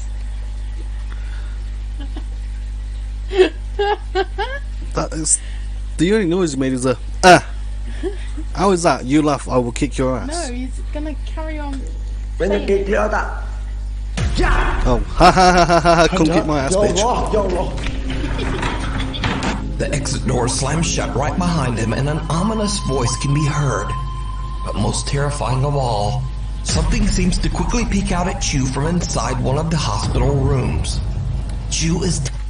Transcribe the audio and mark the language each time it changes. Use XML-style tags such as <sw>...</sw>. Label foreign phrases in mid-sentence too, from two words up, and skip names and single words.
<en>That is the only noise you made is a ah. How is that? You laugh, I will kick your ass. No, he's gonna carry on.</en> <ms>penyakit dia tak? Ya!</ms> <en>Oh, ha ha ha ha ha! Come Ada, kick my ass, ya bitch.</en> <ar>Allah, ya Allah.</ar> <en>The exit door slams shut right behind him and an ominous voice can be heard. But most terrifying of all, something seems to quickly peek out at Chu from inside one of the hospital rooms. Chu is continues.</en>